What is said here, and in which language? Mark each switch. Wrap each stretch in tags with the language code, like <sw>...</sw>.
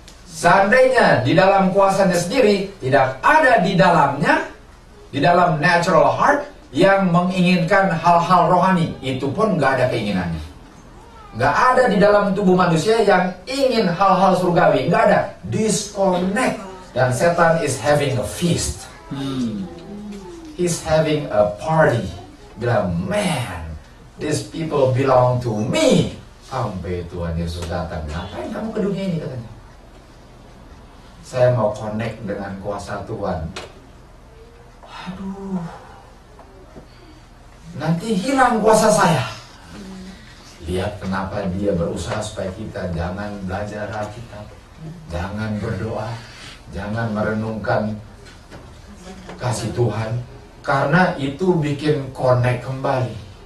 <id>Seandainya di dalam kuasanya sendiri tidak ada di dalamnya, di dalam natural heart yang menginginkan hal-hal rohani, itu pun nggak ada keinginannya. Nggak ada di dalam tubuh manusia yang ingin hal-hal surgawi. Nggak ada. Disconnect. Dan setan</id> <en>is having a feast. He's having a party. Bilang, man, these people belong to me.</en> <id>Sampai Tuhan Yesus datang. Ngapain kamu ke dunia ini, katanya? Saya mau connect dengan kuasa Tuhan. Aduh, nanti hilang kuasa saya. Lihat kenapa dia berusaha supaya kita jangan belajar Alkitab, jangan berdoa, jangan merenungkan kasih Tuhan, karena itu bikin connect kembali.</id>